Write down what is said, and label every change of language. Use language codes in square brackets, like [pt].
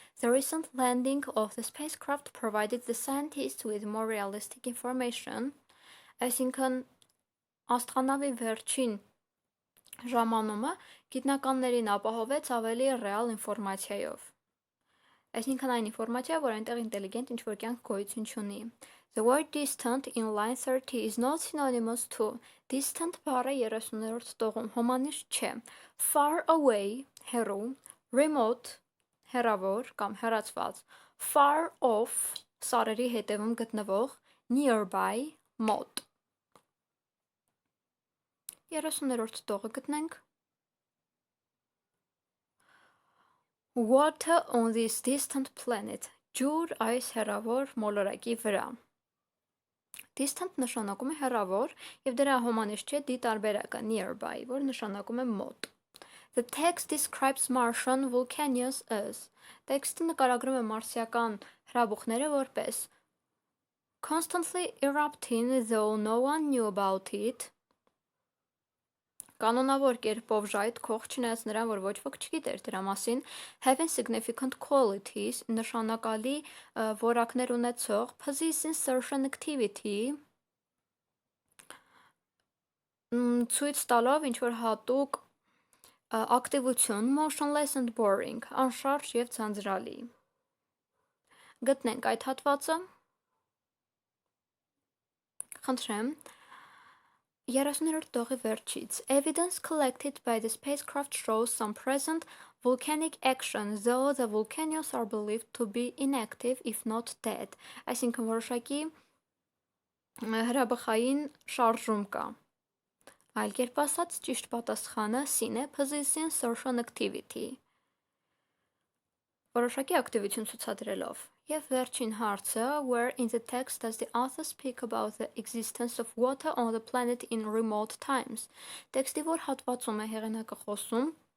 [en] The recent landing of the spacecraft provided the scientists with more realistic information. [hy] Այսինքն աստղանավի վերջին ժամանումը գիտնականներին ապահովեց ավելի ռեալ ինֆորմացիայով։ Այսինքն այն ինֆորմացիա, որ այնտեղ ինտելիգենտ ինչ-որ կյանք գոյություն չունի։ [en] The word distant in line 30 is not synonymous to. [hy] Distant բառը 30-րդ տողում հոմանիշ չէ։ Far away, հեռու, remote, հեռավոր կամ հեռացված, far off, սարերի հետևում գտնվող, nearby, մոտ։ 30-րդ տողը գտնենք։ [en] Water on this distant planet. [hy] Ջուր այս հեռավոր մոլորակի վրա։ Distant նշանակում է հեռավոր եւ դրա հոմանիշ չէ դի տարբերակը nearby, որ նշանակում է մոտ։ [en] The text describes Martian volcanoes as. [hy] Տեքստը նկարագրում է մարսիական հրաբուխները որպես [en] Constantly erupting though no one knew about it. [hy] Կանոնավոր կերպով ժայթ քող չնայած նրան, որ ոչ ոք չգիտեր դրա մասին, [en] having significant qualities, [hy] նշանակալի որակներ ունեցող, [en] possessing certain activity, [hy] ցույց տալով ինչ-որ հատուկ ակտիվություն, [en] motionless and boring, [hy] անշարժ և ձանձրալի։ Գտնենք այդ հատվածը։ Խնդրեմ, 30-րդ տողի վերջից. [en] Evidence collected by the spacecraft shows some present volcanic action, though the volcanoes are believed to be inactive if not dead. [hy] Այսինքն որոշակի հրաբխային շարժում կա։ Այլ կերպ ասած, ճիշտ պատասխանը C-ն է, [en] possessing certain activity։ [hy] Որոշակի ակտիվություն ցուցադրելով։ Եվ վերջին հարցը, [en] where in the text does the author speak about the existence of water on the planet in remote times։ [hy] Տեքստի որ հատվածում է հեղինակը խոսում